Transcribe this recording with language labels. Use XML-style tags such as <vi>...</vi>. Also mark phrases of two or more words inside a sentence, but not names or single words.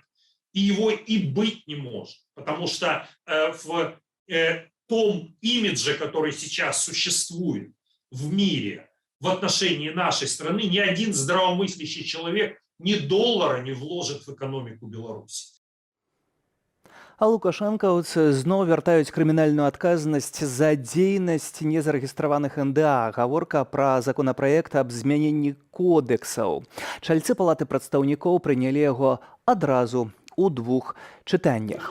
<ru>И его и быть не может. Потому что в том имидже, который сейчас существует в мире в отношении нашей страны, ни один здравомыслящий человек ни доллара не вложит в экономику Беларуси.</ru> <be>А лукашэнкаўцы зноў вяртаюць крымінальную адказнасць за дзейнасць незарэгістраваных НДА. Гаворка пра законапраект аб змяненні кодэксаў. Чальцы палаты прадстаўнікоў прынялі яго адразу у двух чытаннях.</be>